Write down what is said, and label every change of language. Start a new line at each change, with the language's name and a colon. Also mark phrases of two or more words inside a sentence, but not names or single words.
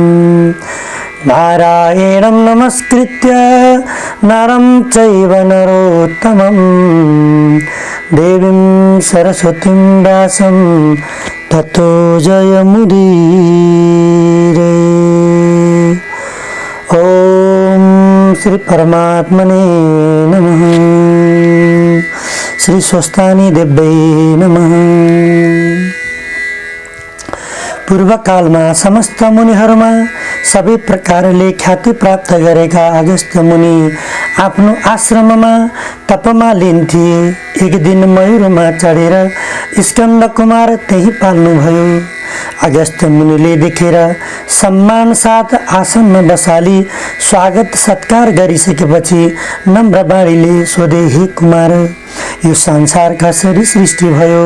Sanskrit: नारायणं नमस्कृत्य नरं चैव नरोत्तमं देवीं सरस्वतीं व्यासं ततो जयमुदीरये। ओम श्री परमात्मने नमः। श्री स्वस्तानी देव्यै नमः।
Nepali: पूर्व कालमा समस्त मुनिहरूमा सबै प्रकारले ख्याति प्राप्त गरेका अगस्त्य मुनि आफ्नो आश्रममा तपमा लिन्थे। एक दिन मयूरमा चढेर स्कन्द कुमार त्यही पाल्नुभयो। अगस्त्य मुनिले देखेर सम्मान साथ आसनमा बसाली स्वागत सत्कार गरिसकेपछि नम्र बाणीले सोधे, हे कुमार, यो संसार कसरी सृष्टि भयो?